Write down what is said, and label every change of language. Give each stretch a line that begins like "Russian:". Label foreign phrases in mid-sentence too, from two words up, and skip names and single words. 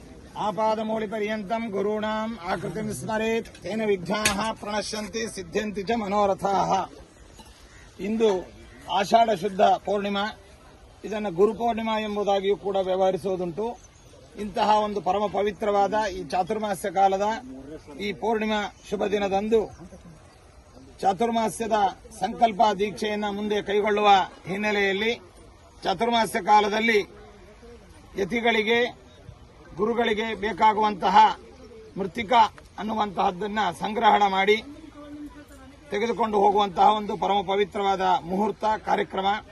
Sanskrit: आपादमौलिपर्यन्तं गुरूणाम् आकृतिं स्मरेत् तेन विघ्नाः प्रणश्यन्ति सिद्ध्यन्ति च मनोरथाः।
Kannada: ಇಂದು ಆಷಾಢ ಶುದ್ಧ ಪೂರ್ಣಿಮಾ, ಇದನ್ನು ಗುರುಪೂರ್ಣಿಮಾ ಎಂಬುದಾಗಿಯೂ ಕೂಡ ವ್ಯವಹರಿಸುವುದುಂಟು. ಇಂತಹ ಒಂದು ಪರಮ ಪವಿತ್ರವಾದ ಈ ಚಾತುರ್ಮಾಸ್ಯ ಕಾಲದ ಈ ಪೂರ್ಣಿಮಾ ಶುಭ ದಿನದಂದು ಚಾತುರ್ಮಾಸ್ಯದ ಸಂಕಲ್ಪ ದೀಕ್ಷೆಯನ್ನು ಮುಂದೆ ಕೈಗೊಳ್ಳುವ ಹಿನ್ನೆಲೆಯಲ್ಲಿ ಚಾತುರ್ಮಾಸ್ಯ ಕಾಲದಲ್ಲಿ ಯತಿಗಳಿಗೆ ಗುರುಗಳಿಗೆ ಬೇಕಾಗುವಂತಹ ಮೃತ್ತಿಕಾ ಅನ್ನುವಂತಹದ್ದನ್ನು ಸಂಗ್ರಹಣ ಮಾಡಿ ತೆಗೆದುಕೊಂಡು ಹೋಗುವಂತಹ ಒಂದು ಪರಮ ಪವಿತ್ರವಾದ ಮುಹೂರ್ತ ಕಾರ್ಯಕ್ರಮ.